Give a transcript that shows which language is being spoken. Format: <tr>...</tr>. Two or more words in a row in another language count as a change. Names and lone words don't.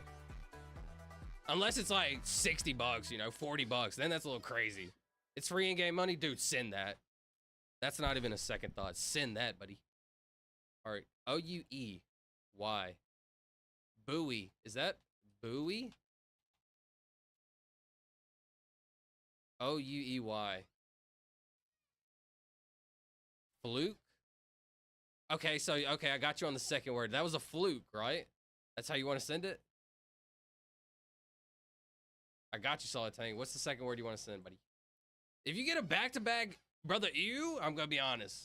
<en>Unless it's like $60, you know, $40, then that's a little crazy. It's free in-game money, dude. Send that. That's not even a second thought. Send that, buddy. All right, O-U-E-Y. Buoy. Is that buoy? O-U-E-Y. Fluke? Okay, okay, I got you on the second word. That was a fluke, right? That's how you want to send it? I got you, Solid Tank. What's the second word you want to send, buddy? If you get a back-to-back, brother, I'm going to be honest.</en>